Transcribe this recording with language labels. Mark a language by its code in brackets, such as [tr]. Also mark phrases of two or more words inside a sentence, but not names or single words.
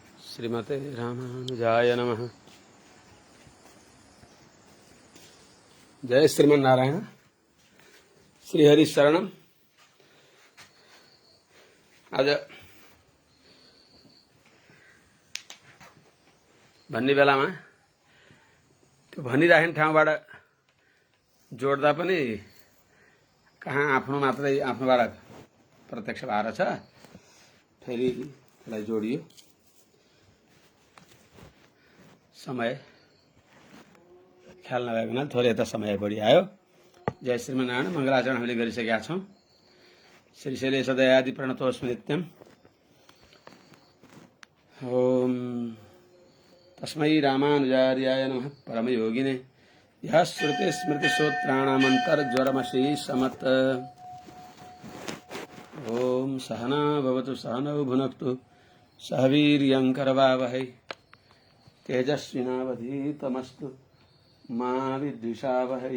[sa] श्रीमते रामानुजाय नमः। जय श्रीमन्नारायण। श्रीहरि शरणम। [ne] आज भन्ने बेलामा त्यो भनिराखेको ठाउँबाट जोड्दा पनि कहाँ आफ्नो मात्रै आफ्नोबाट प्रत्यक्ष भएर छ, फेरि त्यसलाई जोडियो। समय ख्याल नभएको हुनाले थोरै यता समय बढी आयो। [sa] जय श्रीमन्नारायण। [ne] मङ्गलाचरण हामीले गरिसकेका छौँ। [sa] श्रीशैले सदयादि प्रणतोऽस्मि नित्यम्। ओम तस्मै रामानुजार्याय नमः परमयोगिने यः श्रुति स्मृति सूत्राणामन्तर्ज्वरमशी समत्। ओम सहना भवतु सहनौ भुनक्तु सह वीर्यं करवावहै तेजस्विनावधीतमस्तु मा विद्विषावहै।